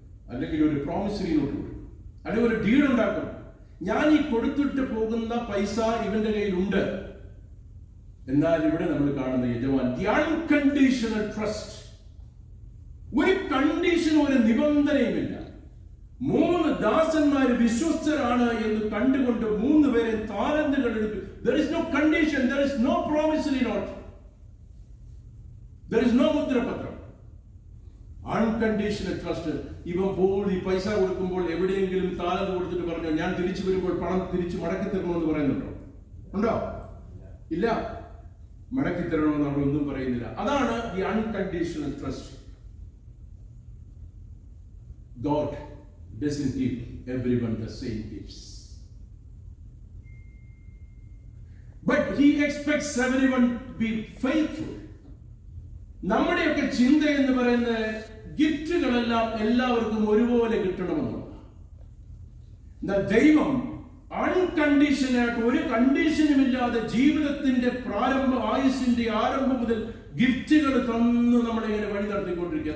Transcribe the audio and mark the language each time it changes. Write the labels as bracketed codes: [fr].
[ml] അല്ലെങ്കിൽ ഒരു promissory note കൊടുക്കും, അല്ലെങ്കിൽ ഒരു ഡീഡ് ഉണ്ടാക്കും. ഞാൻ ഈ കൊടുത്തിട്ട് പോകുന്ന പൈസ ഇവന്റെ കയ്യിലുണ്ട്. എന്നാൽ ഇവിടെ നമ്മൾ കാണുന്ന യജമാൻ, [en] The unconditional trust. [ml] ഒരു കണ്ടീഷനും ഒരു നിബന്ധനയുമില്ല. 3 ദാസന്മാര് വിശ്വസ്തരാണ് എന്ന് കണ്ടുകൊണ്ട് 3 പേരെ താലന്തുകൾ എടുത്തു. [en] There is no condition, there is no promissory note, there is no മുദ്രപത്രം. Unconditional trust. [ml] ഇവൻ ഈ പൈസ കൊടുക്കുമ്പോൾ എവിടെയെങ്കിലും താലന്ത് കൊടുത്തിട്ട് പറഞ്ഞു, ഞാൻ തിരിച്ചു വരുമ്പോൾ പണം തിരിച്ചു മടക്കി തരണമെന്ന് പറയുന്നുണ്ടോ? ഉണ്ടോ? ഇല്ല, മടക്കി തരണമെന്ന് അവിടെ ഒന്നും പറയുന്നില്ല. അതാണ് [en] The unconditional trust. God doesn't give everyone the same gifts, but he expects everyone to be faithful. [ml] നമ്മുടെയൊക്കെ ചിന്ത എന്ന് പറയുന്ന ഗിഫ്റ്റുകളെല്ലാം എല്ലാവർക്കും ഒരുപോലെ കിട്ടണമെന്നുള്ളതാണ്. ദൈവം അൺകണ്ടീഷനായിട്ട് ഒരു കണ്ടീഷനുമില്ലാതെ ജീവിതത്തിന്റെ ആയുസിന്റെ ആരംഭം മുതൽ ഗിഫ്റ്റുകൾ തന്ന് നമ്മളെ ഇങ്ങനെ വഴി നടത്തിക്കൊണ്ടിരിക്കുക.